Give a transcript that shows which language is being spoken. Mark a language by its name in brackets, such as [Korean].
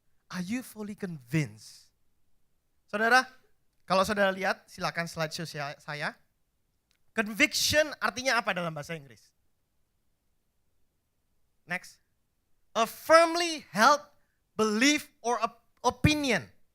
[English] Are you fully convinced? [Indonesian] Saudara, kalau saudara lihat, silakan slideshow saya. Conviction artinya apa dalam bahasa Inggris? [English] Next. A firmly held belief or opinion.